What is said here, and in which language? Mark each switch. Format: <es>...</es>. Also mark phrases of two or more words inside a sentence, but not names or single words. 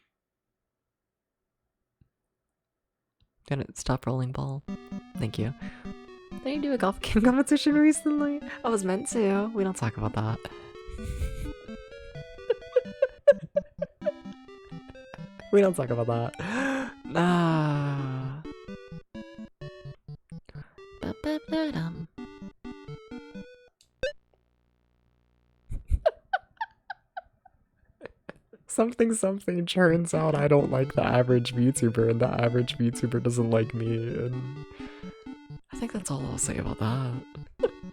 <en>Gonna stop rolling ball. Thank you. Did you do a golf game competition recently? I was meant to. We don't talk about that. We don't talk about that. Ah. Ba-ba-ba-dum. Something turns out I don't like the average VTuber and the average VTuber doesn't like me, and I think that's all I'll say about that.</en>